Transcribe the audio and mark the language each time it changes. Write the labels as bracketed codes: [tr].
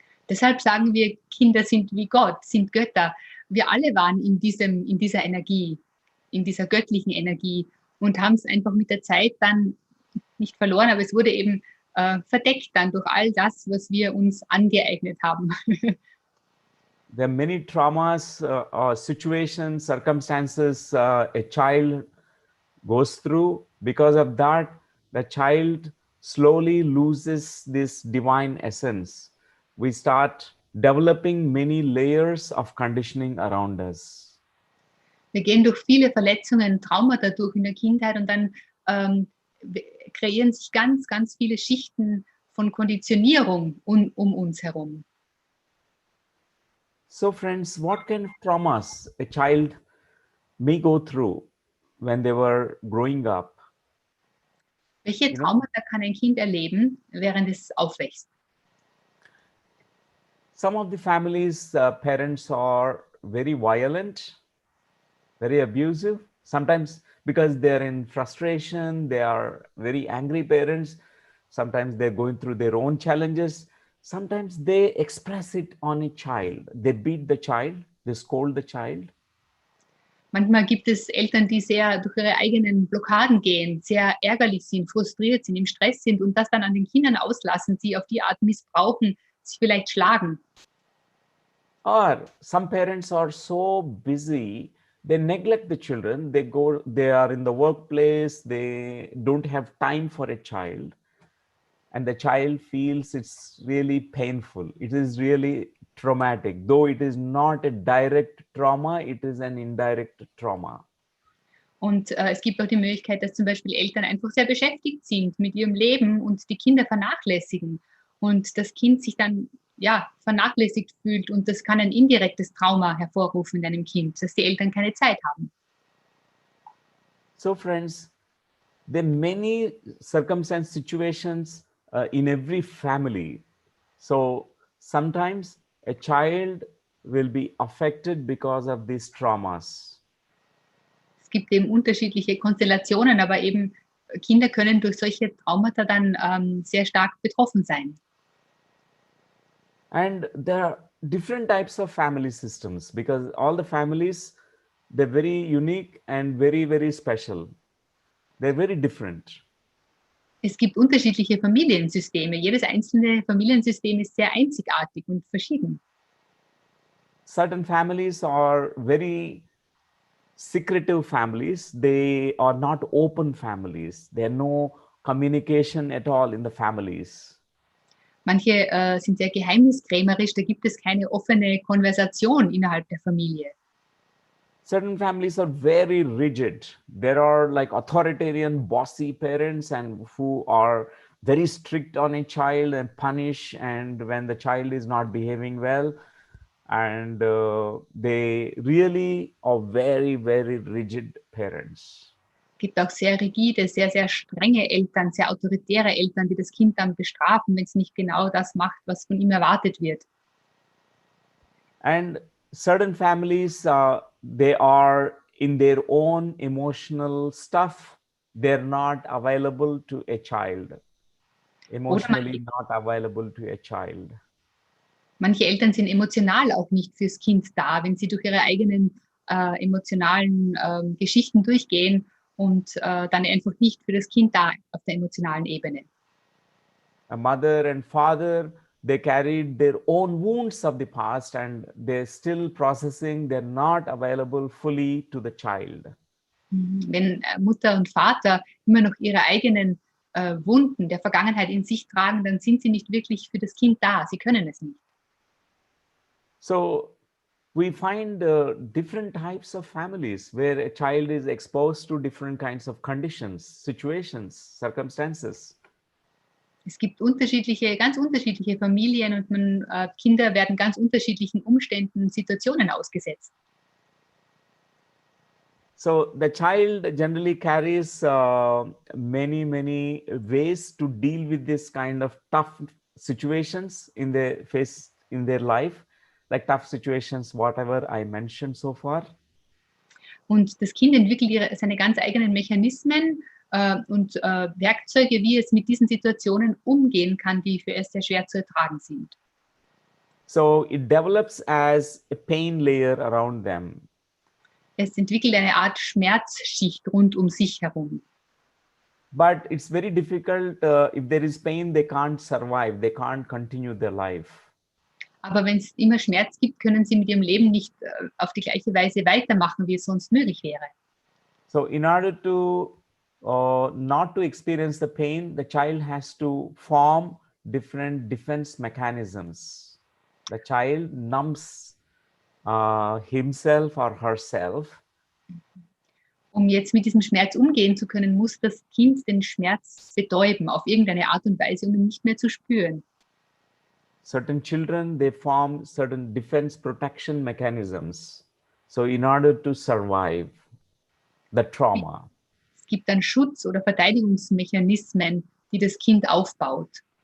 [de] Deshalb sagen wir, Kinder sind wie Gott, sind Götter. Wir alle waren in dieser Energie, in dieser göttlichen Energie und haben es einfach mit der Zeit dann nicht verloren, aber es wurde eben verdeckt dann durch all das, was wir uns angeeignet haben. [en] There are many traumas, situations, circumstances a child goes through. Because of that, the child slowly loses this divine essence. We start developing many layers of conditioning around us. [de] Wir gehen durch viele Verletzungen, Traumata durch in der Kindheit und dann kreieren sich ganz, ganz viele Schichten von Konditionierung um uns herum. [en] So friends, what kind of traumas a child may go through when they were growing up? [de] Welche Traumata kann ein Kind erleben, während es aufwächst? [en] Some of the families, parents are very violent, very abusive. Sometimes because they're in frustration, they are very angry parents. Sometimes they're going through their own challenges. Sometimes they express it on a child. They beat the child, they scold the child. [de] Manchmal gibt es Eltern, die sehr durch ihre eigenen Blockaden gehen, sehr ärgerlich sind, frustriert sind, im Stress sind und das dann an den Kindern auslassen, sie auf die Art missbrauchen, sich vielleicht schlagen. [en] Or some parents are so busy, they neglect the children. They are in the workplace, they don't have time for a child. And the child feels it's really painful. It is really traumatic. Though it is not a direct trauma, it is an indirect trauma. [de] Und es gibt auch die Möglichkeit, dass zum Beispiel Eltern einfach sehr beschäftigt sind mit ihrem Leben und die Kinder vernachlässigen. Und das Kind sich dann vernachlässigt fühlt und das kann ein indirektes Trauma hervorrufen in einem Kind, dass die Eltern keine Zeit haben. [en] So friends, there are many circumstance situations in every family. So sometimes a child will be affected because of these traumas. [de] Es gibt eben unterschiedliche Konstellationen, aber eben Kinder können durch solche Traumata dann sehr stark betroffen sein. [en] And there are different types of family systems because all the families, they're very unique and very, very special. They're very different. [de] Es gibt unterschiedliche Familiensysteme. Jedes einzelne Familiensystem ist sehr einzigartig und verschieden. [en] Certain families are very secretive families. They are not open families. There are no communication at all in the families. [de] Manche sind sehr geheimniskrämerisch, da gibt es keine offene Konversation innerhalb der Familie. [en] Certain families are very rigid. There are like authoritarian, bossy parents and who are very strict on a child and punish and when the child is not behaving well. And they really are very, very rigid parents. [de] Es gibt auch sehr rigide, sehr, sehr strenge Eltern, sehr autoritäre Eltern, die das Kind dann bestrafen, wenn es nicht genau das macht, was von ihm erwartet wird. [en] And certain families, they are in their own emotional stuff. They're not available to a child. Emotionally not available to a child. [de] Manche Eltern sind emotional auch nicht fürs Kind da, wenn sie durch ihre eigenen emotionalen Geschichten durchgehen und dann einfach nicht für das Kind da auf der emotionalen Ebene. [en] A mother and father, they carried their own wounds of the past and they're still processing. They're not available fully to the child. [de] Wenn Mutter und Vater immer noch ihre eigenen Wunden der Vergangenheit in sich tragen, dann sind sie nicht wirklich für das Kind da. Sie können es nicht. [en] So we find different types of families where a child is exposed to different kinds of conditions, situations, circumstances. [de] Es gibt ganz unterschiedliche Familien und Kinder werden ganz unterschiedlichen Umständen und Situationen ausgesetzt. [en] So the child generally carries many ways to deal with this kind of tough situations in their life, like tough situations, whatever I mentioned so far. [de] Und das Kind entwickelt seine ganz eigenen Mechanismen und Werkzeuge, wie es mit diesen Situationen umgehen kann, die für es sehr schwer zu ertragen sind. [en] So it develops as a pain layer around them. [de] Es entwickelt eine Art Schmerzschicht rund um sich herum. [en] But it's very difficult. If there is pain, they can't survive. They can't continue their life. [de] Aber wenn es immer Schmerz gibt, können sie mit ihrem Leben nicht auf die gleiche Weise weitermachen, wie es sonst möglich wäre. [en] So in order to not to experience the pain, the child has to form different defense mechanisms. The child numbs himself or herself [de] Um jetzt mit diesem Schmerz umgehen zu können, muss das Kind den Schmerz betäuben, auf irgendeine Art und Weise, um ihn nicht mehr zu spüren. [en] Certain children, they form certain defense protection mechanisms. So in order to survive the trauma. [de] Es gibt dann Schutz- oder Verteidigungsmechanismen, die das Kind aufbaut.